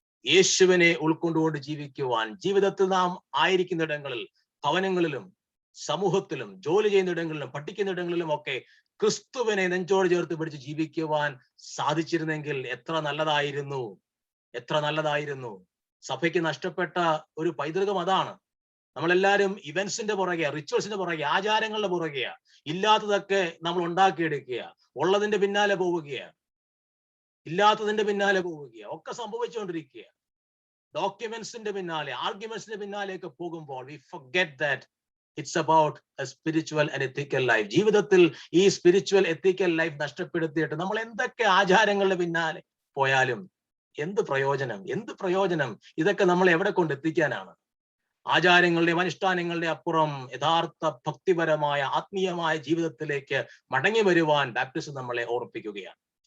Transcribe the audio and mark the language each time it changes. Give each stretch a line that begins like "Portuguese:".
Malayalam: യേശുവിനെ ഉൾക്കൊണ്ടുകൊണ്ട് ജീവിക്കുവാൻ, ജീവിതത്തിൽ നാം ആയിരിക്കുന്നിടങ്ങളിൽ, ഭവനങ്ങളിലും സമൂഹത്തിലും ജോലി ചെയ്യുന്നിടങ്ങളിലും പഠിക്കുന്നിടങ്ങളിലും ഒക്കെ ക്രിസ്തുവിനെ നെഞ്ചോട് ചേർത്ത് പിടിച്ച് ജീവിക്കുവാൻ സാധിച്ചിരുന്നെങ്കിൽ എത്ര നല്ലതായിരുന്നു, എത്ര നല്ലതായിരുന്നു. സഭയ്ക്ക് നഷ്ടപ്പെട്ട ഒരു പൈതൃകം അതാണ്. നമ്മളെല്ലാരും ഇവന്റ്സിന്റെ പുറകെയാ, റിച്വൽസിന്റെ പുറകെ, ആചാരങ്ങളുടെ പുറകെയാ. ഇല്ലാത്തതൊക്കെ നമ്മൾ ഉണ്ടാക്കിയെടുക്കുക, ഉള്ളതിന്റെ പിന്നാലെ പോവുകയാ, ഇല്ലാത്തതിന്റെ പിന്നാലെ പോവുകയാ, ഒക്കെ സംഭവിച്ചുകൊണ്ടിരിക്കുക. ഡോക്യുമെന്റ്സിന്റെ പിന്നാലെ, ആർഗ്യുമെന്റ്സിന്റെ പിന്നാലെയൊക്കെ പോകുമ്പോൾ
English: we forget that it's about a spiritual and ethical life.
Malayalam: ജീവിതത്തിൽ ഈ സ്പിരിച്വൽ എത്തിക്കൽ ലൈഫ് നഷ്ടപ്പെടുത്തിയിട്ട് നമ്മൾ എന്തൊക്കെ ആചാരങ്ങളുടെ പിന്നാലെ പോയാലും എന്ത് പ്രയോജനം, എന്ത് പ്രയോജനം? ഇതൊക്കെ നമ്മൾ എവിടെ കൊണ്ടെത്തിക്കാനാണ്? ആചാരങ്ങളുടെയും അനുഷ്ഠാനങ്ങളുടെ അപ്പുറം യഥാർത്ഥ ഭക്തിപരമായ ആത്മീയമായ ജീവിതത്തിലേക്ക് മടങ്ങി വരുവാൻ ബാപ്റ്റിസം നമ്മളെ ഓർപ്പിക്കുകയാണ്.